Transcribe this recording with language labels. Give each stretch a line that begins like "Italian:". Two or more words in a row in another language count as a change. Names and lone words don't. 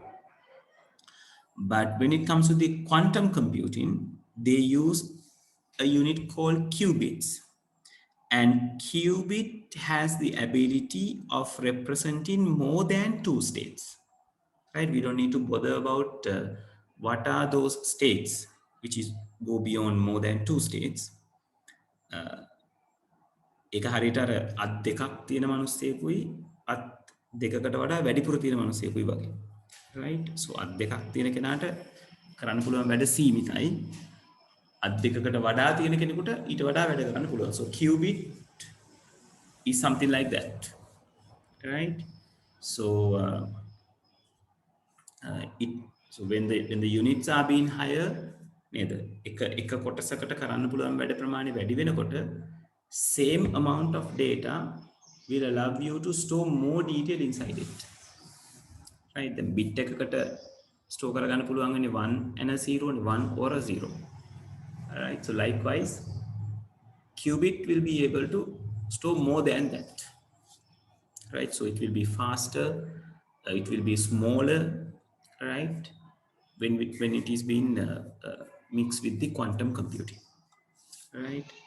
English: But when it comes to the quantum computing, they use a unit called qubits, and qubit has the ability of representing more than two states. Right? We don't need to bother about what are those states which is go beyond more than two states.
Sinhala: ඒක හරියට අර අත් දෙකක් තියෙන මිනිස්සෙකුයි අත් දෙකකට වඩා වැඩිපුර තියෙන මිනිසෙකුයි වගේ.
English: right?
Sinhala: So අත් දෙකක් තියෙන කෙනාට කරන්න පුළුවන් වැඩ සීමිතයි. අත් දෙකකට වඩා තියෙන කෙනෙකුට ඊට වඩා වැඩ කරන්න පුළුවන්.
English: So qubit is something like that. Right? So it so when the units are being higher නේද?
Sinhala: එක කොටසකට කරන්න පුළුවන් වැඩ ප්‍රමාණය වැඩි වෙනකොට
English: same amount of data will allow you to store more detail inside it. Right? Then bit
Sinhala: එකකට store කරගන්න පුළුවන් වෙන්නේ
English: 1 and a 0 and 1 or a 0. Alright, so likewise qubit will be able to store more than that. Right? So it will be faster, it will be smaller, right? When it is being mixed with the quantum computing, right?